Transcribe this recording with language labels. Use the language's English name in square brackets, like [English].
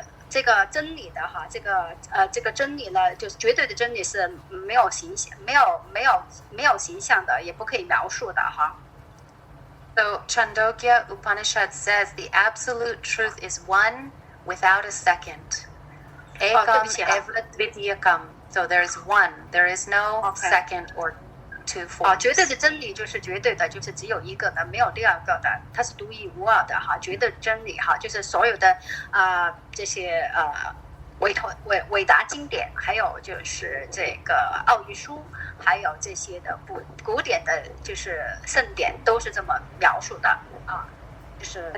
[Chinese] 这个真理的哈，这个真理呢，就是绝对的真理是没有形象，没有形象的，也不可以描述的哈。 [English] So Chandogya Upanishad says the absolute truth is one without a second. [Sanskrit] Ekam evadvidyakam. [English] So there's one. There is no second or two forms. [Chinese] 绝对的真理就是绝对的，就是只有一个的，没有第二个的，它是独一无二的哈。绝对真理哈，就是所有的这些伟大经典，还有就是这个奥义书，还有这些的古典的，就是圣典，都是这么描述的啊，就是